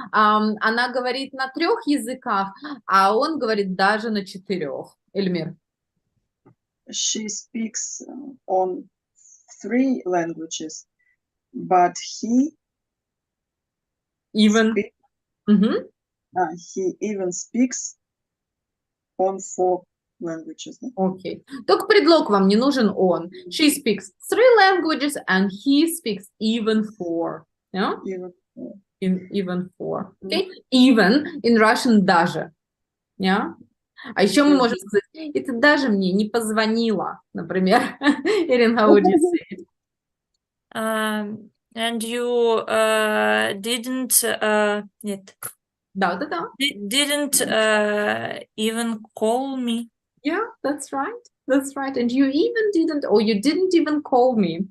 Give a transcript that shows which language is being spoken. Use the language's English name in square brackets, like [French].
[Russian] Она говорит на 3 языках, а он говорит даже на 4. Эльмир. [English] She speaks on 3 languages, but he Even. he even speaks on 4 languages. Okay. [Russian] Только предлог вам не нужен он. [English] She speaks 3 languages and he speaks even 4. Yeah? Even 4. Okay? Even in Russian даже. Yeah? [Russian] А еще мы можем сказать, это даже мне не позвонила, например. [English] Ирин, how would you say it? And you didn't [Russian] нет. Да. [English] Didn't even call me. Yeah, that's right. That's right. And you even didn't, or you didn't even call me.